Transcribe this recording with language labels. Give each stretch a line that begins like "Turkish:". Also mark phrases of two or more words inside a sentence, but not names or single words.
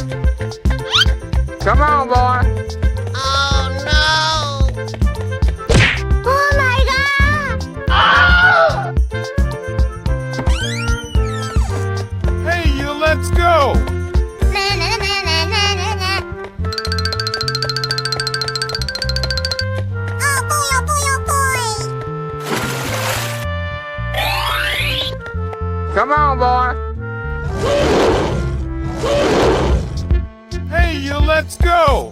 English: Come on, boy. Oh no! Oh my god! Hey, you, let's go! Na na na na na na na. Oh boy, oh boy, oh boy! Come on, boy. Hey, you, let's go!